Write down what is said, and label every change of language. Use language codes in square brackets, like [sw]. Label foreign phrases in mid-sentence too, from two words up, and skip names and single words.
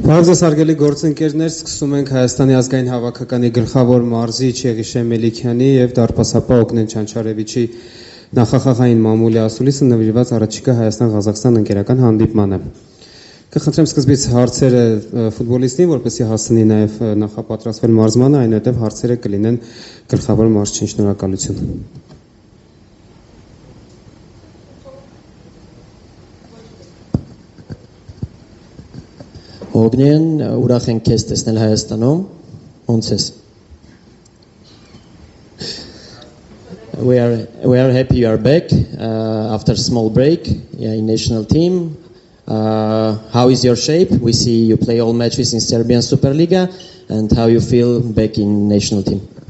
[hy] Բարձր սարգելի գործընկերներ, սկսում ենք Հայաստանի ազգային հավաքականի գլխավոր մարզիչ Եղիշե Մելիքյանի եւ դարպասապահ Օգնեն Չանչարևիչի նախախաղային մամուլի ասուլիսը նվիրված առաջիկա Հայաստան-Ղազախստան ընկերական հանդիպմանը։ Կխնդրեմ սկզբից հարցերը ֆուտբոլիստին, որպեսզի հասնի նաեւ նախապատրաստվել մարզմանը, այնուհետեւ հարցերը կլինեն գլխավոր մարզչին։ Շնորհակալություն։ Օգնեն, ուրախ ենք քեզ տեսնել Հայաստանում, ոնց ես։ [en] We are happy you are back after a small break in national team. How is your shape? We see you play all matches in Serbian Superliga, and how you feel back in national team?